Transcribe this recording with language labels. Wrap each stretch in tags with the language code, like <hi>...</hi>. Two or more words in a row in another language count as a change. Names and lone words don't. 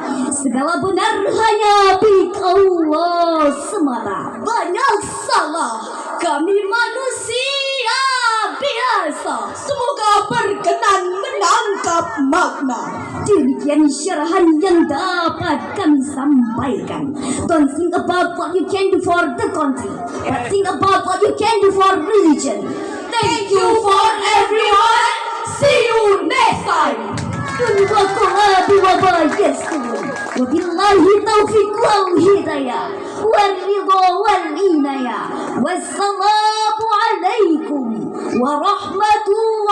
<ms>Segala benar hanya milik Allah semata. Banyak salah kami manusia biasa. Semoga berkenan menangkap makna. Demikian syarahan yang dapat kami sampaikan.</ms> <en>Don't think about what you can do for the country, but think about what you can do for religion. Thank you for everyone. See you next time.</en> <ar>وبالله التوفيق والهداية والرضا والعناية. والسلام عليكم ورحمة الله</ar>